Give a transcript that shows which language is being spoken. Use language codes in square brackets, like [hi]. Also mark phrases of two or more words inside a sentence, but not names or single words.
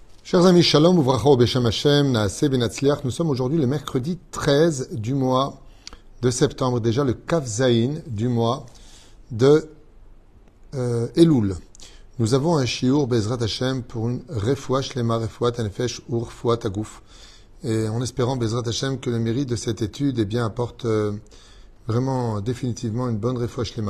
[fr] Chers amis, [he] שלום וברכה בשם השם נעשה ונצליח. [fr] Nous sommes aujourd'hui le mercredi 13 du mois de septembre, déjà le [he] כף זין [fr] du mois de Elul. Nous avons un shiur [he] בעזרת השם [fr] pour une [he] רפואה שלמה, רפואת הנפש [fr] ou [he] רפואת הגוף. [fr] Et en espérant [he] בעזרת השם [fr] que le mérite de cette étude apporte vraiment définitivement une bonne [he] רפואה שלמה.